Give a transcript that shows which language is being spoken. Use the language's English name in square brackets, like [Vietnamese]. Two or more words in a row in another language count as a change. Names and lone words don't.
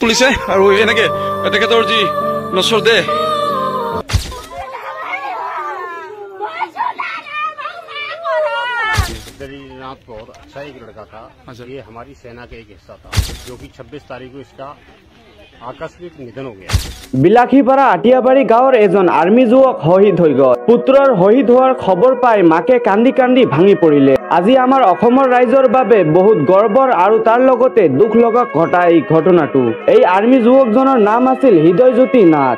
[Assamese] তুলিছে আৰু এনেকে তেখেতৰ যি নচৰ দেহ [Hindi] दरीनाथ बहुत अच्छा एक लड़का था। ये हमारी सेना का एक हिस्सा था, जो कि 26 तारीख को इसका आकस्मिक निधन हो गया। [Assamese] বিলাসীপাৰা আটিয়াবাৰী গাঁৱৰ এজন আৰ্মি যুৱক শহীদ হৈ গ'ল। পুত্ৰৰ শহীদ হোৱাৰ খবৰ পাই মাকে কান্দি কান্দি ভাঙি পৰিলে। আজি আমাৰ অসমৰ ৰাইজৰ বাবে বহুত গৰ্বৰ আৰু তাৰ লগতে দুখ লগা ঘটা এই ঘটনাটো। এই আৰ্মি যুৱকজনৰ নাম আছিল হৃদয়জ্যোতি নাথ।